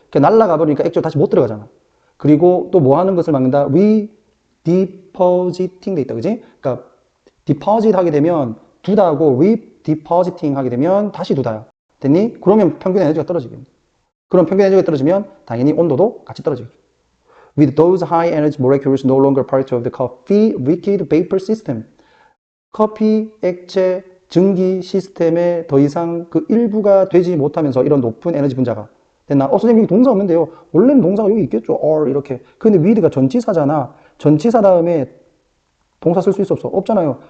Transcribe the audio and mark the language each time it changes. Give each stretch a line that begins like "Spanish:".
Korean: 날아가 버리니까 액체로 다시 못 들어가잖아. 그리고 또 뭐 하는 것을 막는다? redepositing 돼 있다. 그지? 그러니까 deposit 하게 되면 두다고 redepositing 하게 되면 다시 두다야. 됐니? 그러면 평균 에너지가 떨어지겠네. 그럼 평균 에너지가 떨어지면 당연히 온도도 같이 떨어지겠죠.
English: With those high energy molecules no longer part of the coffee liquid vapor system.
Korean: 커피 액체 증기 시스템에 더 이상 그 일부가 되지 못하면서 이런 높은 에너지 분자가 됐나? 선생님 여기 동사 없는데요. 원래는 동사가 여기 있겠죠. or 이렇게. 근데 with가 전치사잖아. 전치사 다음에 동사 쓸 수 있어 없어? 없잖아요.